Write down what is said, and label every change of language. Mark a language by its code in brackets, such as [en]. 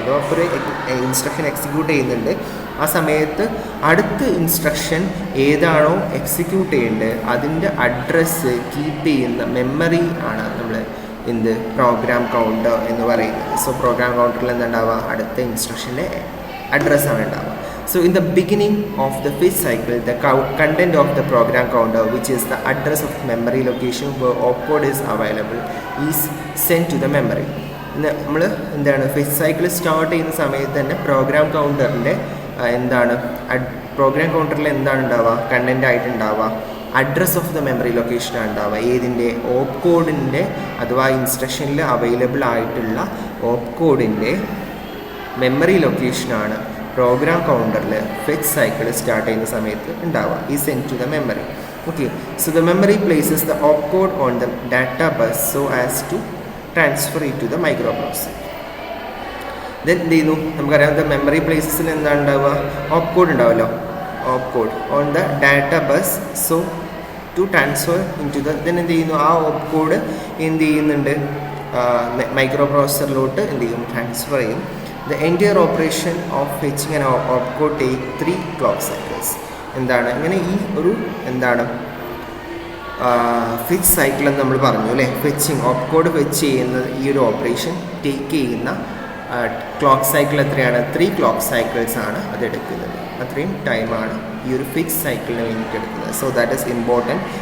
[ml] അഥവാ ഒരു instruction execute ചെയ്യുന്നുണ്ട്, ആ സമയത്ത് അടുത്ത ഇൻസ്ട്രക്ഷൻ ഏതാണോ എക്സിക്യൂട്ട് ചെയ്യേണ്ടത് അതിൻ്റെ അഡ്രസ്സ് കീപ്പ് ചെയ്യുന്ന മെമ്മറി ആണ് നമ്മൾ എന്ത് പ്രോഗ്രാം കൗണ്ടർ എന്ന് പറയുന്നത്. സോ പ്രോഗ്രാം കൗണ്ടറിൽ എന്താണ്ടാവുക, അടുത്ത ഇൻസ്ട്രക്ഷൻ്റെ അഡ്രസ്സാണ് ഉണ്ടാവുക. [en] So in the beginning of the fetch cycle, the content of the program counter, which is the address of memory location where opcode is available, is sent to the memory. [ml] നമ്മൾ എന്താണ് fetch cycle start ചെയ്യുന്ന സമയത്ത് തന്നെ programme കൗണ്ടറിൻ്റെ എന്താണ് programme കൗണ്ടറിൽ എന്താണ് ഉണ്ടാവുക, content ആയിട്ട് ഉണ്ടാവുക [en] address of the memory [ml] ലൊക്കേഷനാണ് ഉണ്ടാവുക. ഏതിൻ്റെ ഓപ്പ് കോഡിൻ്റെ അഥവാ ഇൻസ്ട്രക്ഷനിൽ അവൈലബിൾ ആയിട്ടുള്ള ഓപ്പ് കോഡിൻ്റെ മെമ്മറി ലൊക്കേഷനാണ് പ്രോഗ്രാം കൗണ്ടറിൽ ഫെച്ച് സൈക്കിൾ സ്റ്റാർട്ട് ചെയ്യുന്ന സമയത്ത് ഉണ്ടാവുക. [en] ഈ send to the memory. Okay, so the memory places the op code on the data bus so as to transfer it to the microprocessor. [ml] Then എന്ത് ചെയ്യുന്നു, നമുക്കറിയാം the memory പ്ലേസസിൽ എന്താണ് ഉണ്ടാവുക, [en] op code ഉണ്ടാവുമല്ലോ, op code on the data bus so to transfer into the [ml] then എന്ത് ചെയ്യുന്നു, ആ ഓപ്പ് code എന്ത് ചെയ്യുന്നുണ്ട് മൈക്രോ പ്രോസസറിലോട്ട് എന്ത് ചെയ്യും, ട്രാൻസ്ഫർ ചെയ്യും. [en] The entire operation of fetching an opcode take 3 clock cycles. [ml] എന്താണ് ഇങ്ങനെ ഈ ഒരു എന്താണ് ഫെച്ച് സൈക്കിൾ എന്ന് നമ്മൾ പറഞ്ഞു അല്ലേ. ഫെച്ചിങ് ഓപ്കോഡ് ഫെച്ച് ചെയ്യുന്ന ഈ ഒരു ഓപ്പറേഷൻ ടേക്ക് ചെയ്യുന്ന ക്ലോക്ക് സൈക്കിൾ എത്രയാണ്, 3 ക്ലോക്ക് സൈക്കിൾസ് ആണ് അത് എടുക്കുന്നത്. അത്രയും ടൈമാണ് ഈ ഒരു ഫെച്ച് സൈക്കിളിന് വേണ്ടിയിട്ട് എടുക്കുന്നത്. [en] So that is important.